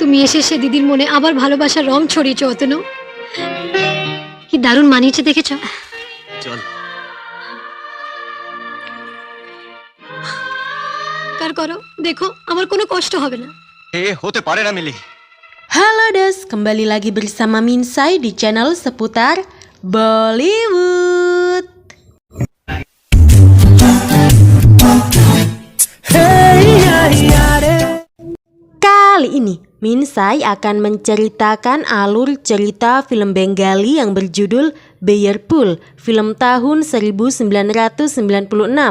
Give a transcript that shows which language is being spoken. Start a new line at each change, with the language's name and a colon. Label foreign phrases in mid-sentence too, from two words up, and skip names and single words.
Bangla: অবশেষে দিদির মনে আবার ভালোবাসার রং ছড়িয়েছে অতনু। কি দারুণ মানিয়েছে দেখেছো? চল। কার করো, দেখো আমার কোনো কষ্ট হবে না। হতে পারে না মিলি।
Indonesian: Halo Des, kembali lagi bersama Minsai di channel seputar Bollywood. Kali ini Minsai akan menceritakan alur cerita film Bengali yang berjudul Beyerpul, film tahun 1996.